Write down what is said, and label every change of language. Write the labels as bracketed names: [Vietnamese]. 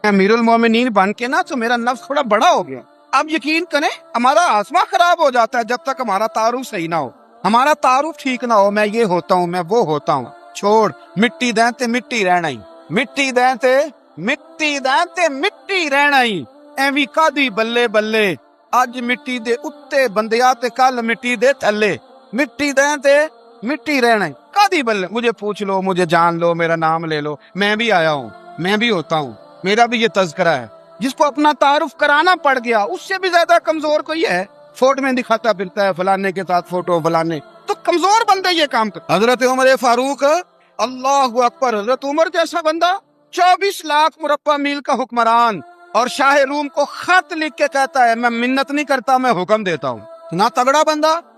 [Urdu] امیر المومنین بن کے نا تو میرا نفس تھوڑا بڑا ہو گیا. اب یقین کریں ہمارا آسما خراب ہو جاتا ہے جب تک ہمارا تعارف صحیح نہ ہو، ہمارا تعارف ٹھیک نہ ہو. میں یہ ہوتا ہوں، میں وہ ہوتا ہوں، [Punjabi] چھوڑ مٹی دیں تے مٹی رہنا ہی، [Urdu] مٹی دیں تے مٹی دیں تے مٹی رہنا ہی. [Punjabi] ایویں کادی بلے بلے اج مٹی دے اتے بندیا تے کل مٹی دے تھلے، مٹی دیں تے مٹی رہنا ہی کادی بلے. [Urdu] مجھے پوچھ لو، مجھے جان لو، میرا نام لے لو، میں بھی آیا ہوں، میں بھی ہوتا ہوں، میرا بھی یہ تذکرہ ہے. جس کو اپنا تعارف کرانا پڑ گیا اس سے بھی زیادہ کمزور کوئی ہے، فوٹو میں دکھاتا پھرتا ہے فلانے کے ساتھ فوٹو فلانے، تو کمزور بندہ یہ کام کر. حضرت عمر فاروق اللہ اکبر، حضرت عمر جیسا بندہ 24 لاکھ مربع میل کا حکمران اور شاہ روم کو خط لکھ کے کہتا ہے میں منت نہیں کرتا میں حکم دیتا ہوں. نہ تگڑا بندہ.